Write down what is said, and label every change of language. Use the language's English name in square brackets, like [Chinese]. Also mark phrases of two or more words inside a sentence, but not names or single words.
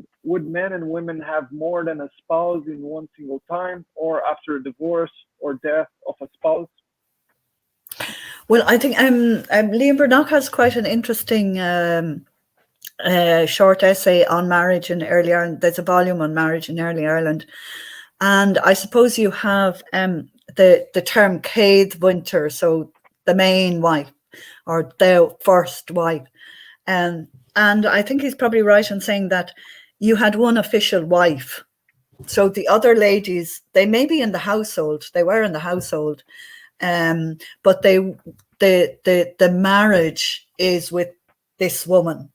[English] Would men and women have more than a spouse in one single time, or after a divorce or death of a spouse? Well, I think Edel Bhreathnach has quite an interesting short essay on marriage in early Ireland. There's a volume on marriage in early Ireland. And I suppose you have the term [Irish] céad mhuintir, [English] so the main wife or the first wife. And I think he's probably right in saying that you had one official wife. So the other ladies, they may be in the household, they were in the household, but the marriage is with this woman.